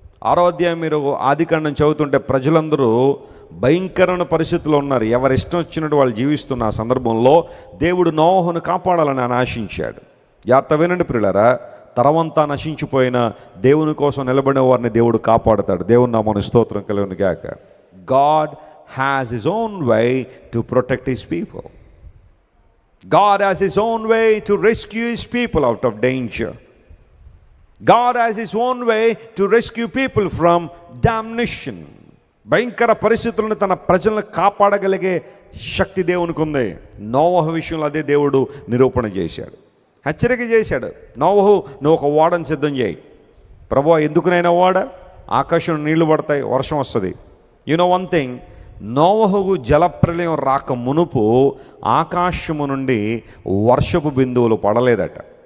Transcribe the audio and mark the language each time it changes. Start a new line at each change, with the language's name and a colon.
Telugu: 6వ అధ్యాయం మీరు ఆదికాండం చదువుతుంటే ప్రజలందరూ భయంకరమైన పరిస్థితుల్లో ఉన్నారు, ఎవరి ఇష్టం వచ్చినట్టు వాళ్ళు జీవిస్తున్న ఆ సందర్భంలో దేవుడు నోవహును కాపాడాలని ఆయన ఆశించాడు. జాగ్రత్త వినండి ప్రియులారా, తరమంతా నశించిపోయిన దేవుని కోసం నిలబడిన వారిని దేవుడు కాపాడుతాడు. దేవుని నామమున స్తోత్రం కలుగును గాక.
English: God has his own way to protect his people. God has his own way to rescue his people out of danger. God has his own way to rescue people from damnation.
Telugu: భయంకర పరిస్థితులను తన ప్రజలను కాపాడగలిగే శక్తి దేవునికి ఉంది. నోవహు విషయంలో అదే దేవుడు నిరూపణ చేశాడు, హెచ్చరిక చేశాడు. నోవహు, నువ్వు ఒక ఓడను సిద్ధం చేయి. ప్రభువా, ఎందుకునైనా ఓడ? ఆకాశం నీళ్లు పడతాయి, వర్షం వస్తుంది.
English: you know one thing,
Telugu: నోవహుకు జలప్రలయం రాక మునుపు ఆకాశము నుండి వర్షపు బిందువులు పడలేదట.